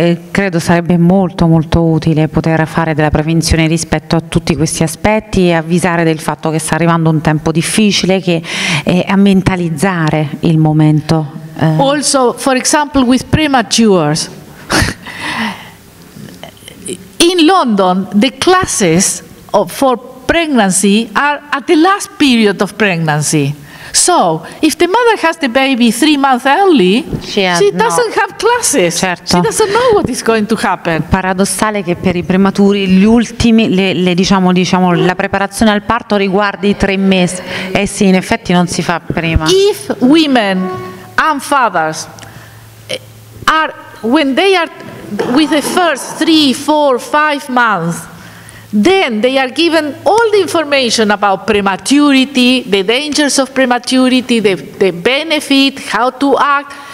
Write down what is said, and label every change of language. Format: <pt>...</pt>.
<it>Credo sarebbe molto utile poter fare della prevenzione rispetto a tutti questi aspetti e avvisare del fatto che sta arrivando un tempo difficile, che a mentalizzare il momento.</it> <en>Also, for example, with prematures. In London, the classes for pregnancy are at the last period of pregnancy. So, if the mother has the baby 3 months early, she doesn't have classes.</en> <it>Certo.</it> <en>She doesn't know what is going to happen.</en> <it>Paradossale che per i prematuri gli ultimi, diciamo, la preparazione al parto riguardi i 3 mesi. Sì, in effetti non si fa prima.</it> <en>If women and fathers are, when they are with the first 3, 4, 5 months, then they are given all the information about prematurity, the dangers of prematurity, the benefit, how to act.</en>